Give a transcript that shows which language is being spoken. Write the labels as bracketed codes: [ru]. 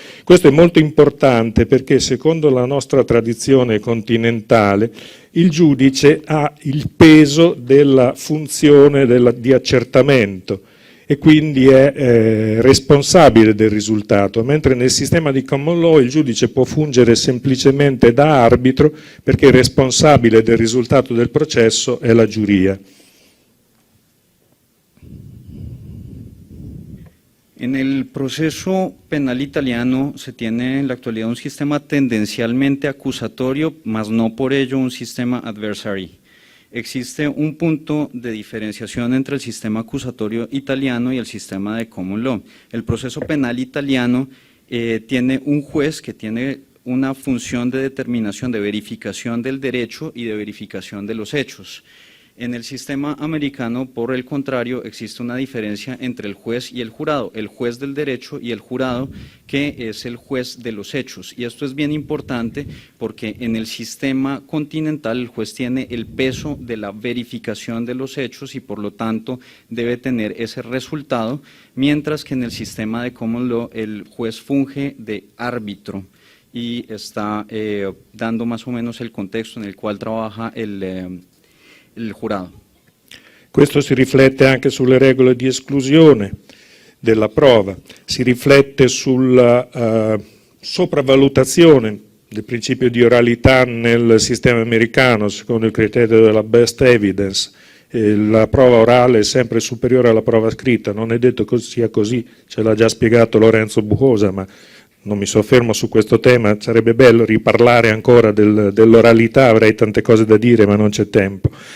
[it] Questo è molto importante perché secondo la nostra tradizione continentale il giudice ha il peso della funzione di accertamento e quindi è responsabile del risultato, mentre nel sistema di common law il giudice può fungere semplicemente da arbitro perché il responsabile del risultato del processo è la giuria. [es] En el proceso penal italiano se tiene en la actualidad un sistema tendencialmente acusatorio, mas no por ello un sistema adversary. Existe un punto de diferenciación entre el sistema acusatorio italiano y el sistema de common law. El proceso penal italiano tiene un juez que tiene una función de determinación, de verificación del derecho y de verificación de los hechos. En el sistema americano, por el contrario, existe una diferencia entre el juez y el jurado, el juez del derecho y el jurado, que es el juez de los hechos. Y esto es bien importante porque en el sistema continental el juez tiene el peso de la verificación de los hechos y por lo tanto debe tener ese resultado, mientras que en el sistema de common law el juez funge de árbitro y está dando más o menos el contexto en el cual trabaja [it] il jurato. Questo si riflette anche sulle regole di esclusione della prova, si riflette sulla sopravvalutazione del principio di oralità nel sistema americano, secondo il criterio della best evidence. La prova orale è sempre superiore alla prova scritta, non è detto che sia così, ce l'ha già spiegato Lorenzo Bujosa, ma non mi soffermo su questo tema, sarebbe bello riparlare ancora dell'oralità, avrei tante cose da dire ma non c'è tempo.